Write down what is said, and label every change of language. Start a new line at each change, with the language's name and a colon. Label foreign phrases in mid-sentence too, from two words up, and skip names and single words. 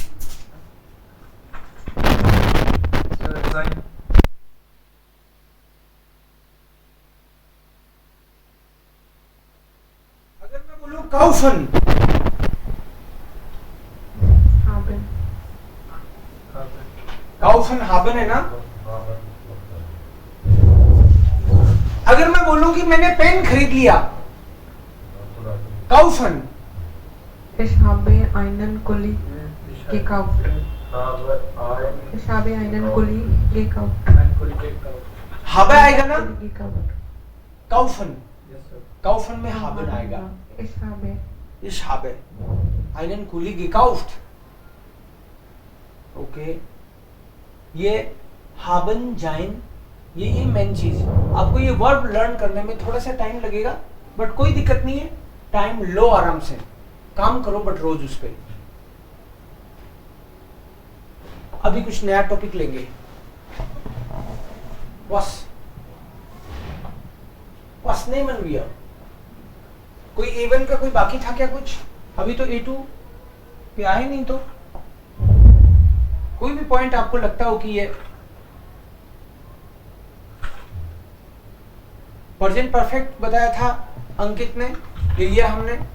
Hindi: अगर मैं बोलूं काउफन?
German: Haben. kaufen haben
Hindi: है ना। अगर मैं बोलूं कि मैंने पेन खरीद लिया, काउफन?
German: Ich habe einen Kuli gekauft. Ich habe einen Kuli gekauft.
Hindi: हाबे आएगा ना।
German: Kuli gekauft. kaufen, kaufen
Hindi: में हाबन आएगा।
German: Ich habe. Ich habe einen Kuli gekauft.
Hindi: ओके, ये
German: haben, sein,
Hindi: ये मेन चीज। आपको ये
English: verb learn
Hindi: करने में थोड़ा सा टाइम लगेगा, बट कोई दिक्कत नहीं है। टाइम लो, आराम से काम करो, बट रोज उस पे। अभी कुछ नया टॉपिक लेंगे।
German: Was nehmen wir?
Hindi: कोई A1 का कोई बाकी था क्या कुछ? अभी तो A2 पे आए नहीं, तो कोई भी पॉइंट आपको लगता हो कि ये
English: present perfect
Hindi: बताया था अंकित ने, ले लिया हमने।